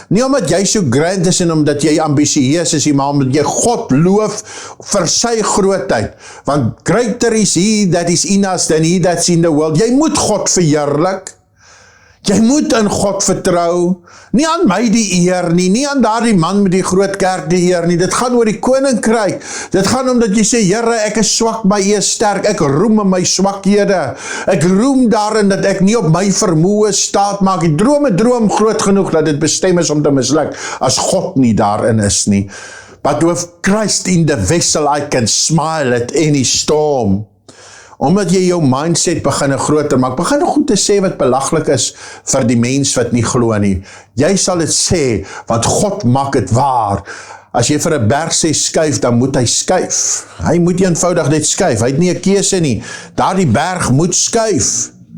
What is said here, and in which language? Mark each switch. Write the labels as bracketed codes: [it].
[af] Nie omdat jy so grand is en omdat jy ambisieus is, maar omdat jy God loof vir sy grootheid. [en] Want greater is he that is in us than he that's in the world. [af] Jy moet God verheerlik. Jy moet in God vertrou. Nie aan my die eer nie, nie aan daardie man met die groot kerk die eer nie. Dit gaan oor die koninkryk. Dit gaan omdat jy sê, Here, ek is swak, maar U is sterk. Ek roem in my swakhede. Ek roem daarin dat ek nie op my vermoë staat maak. Ek droom 'n droom groot genoeg dat dit bestem is om te misluk as God nie daarin is nie. [en] But with Christ in the vessel, I can smile at any storm. [af] Omdat jy jou mindset begin groter maak, begin goed te sê wat belaglik is vir die mens wat nie glo nie. Jy sal dit sê, want God maak dit waar. As jy vir 'n berg sê skuif, dan moet hy skuif. Hy moet eenvoudig net skuif. Hy het nie 'n keuse nie. Daardie berg moet skuif.